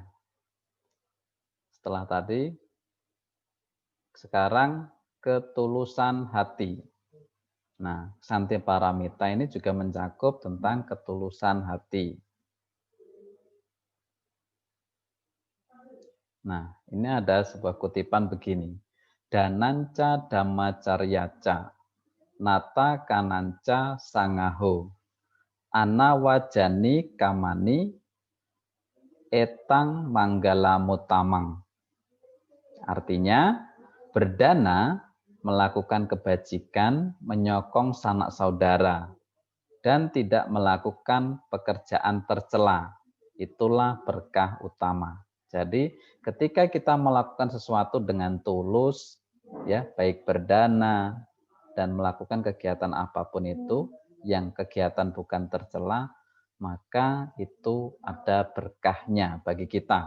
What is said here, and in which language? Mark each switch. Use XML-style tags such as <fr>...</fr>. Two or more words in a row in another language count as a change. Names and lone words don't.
<id>Setelah tadi, sekarang ketulusan hati. Nah, ksanti paramita ini juga mencakup tentang ketulusan hati. Nah, ini ada sebuah kutipan begini.</id> <pi>Dananca dhammacaryaca, nata kananca sangaho, anawajani kamani, etang manggala mutamang.</pi> <id>Artinya, berdana, melakukan kebajikan, menyokong sanak saudara, dan tidak melakukan pekerjaan tercela. Itulah berkah utama. Jadi ketika kita melakukan sesuatu dengan tulus, ya baik berdana dan melakukan kegiatan apapun itu, yang kegiatan bukan tercela, maka itu ada berkahnya bagi kita.</id>